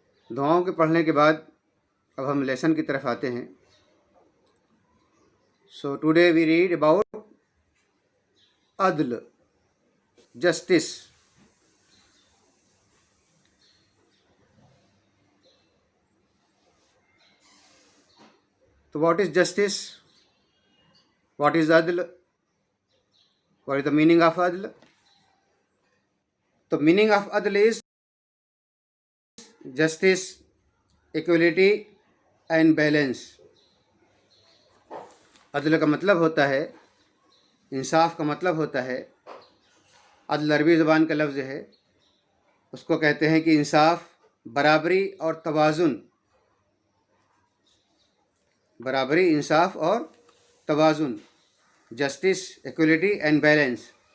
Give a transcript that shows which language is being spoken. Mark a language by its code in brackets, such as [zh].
[ur] دعاؤں کے پڑھنے کے بعد اب ہم لیسن کی طرف آتے ہیں. [en] So today we read about عدل, justice. So what is justice? What is عدل? What is the meaning of عدل? The meaning of عدل is justice, equality and balance. [ur] عدل کا مطلب ہوتا ہے, انصاف کا مطلب ہوتا ہے. عدل عربی زبان کا لفظ ہے, اس کو کہتے ہیں کہ انصاف, برابری اور توازن. برابری, انصاف اور توازن. [en] Justice, equality and balance.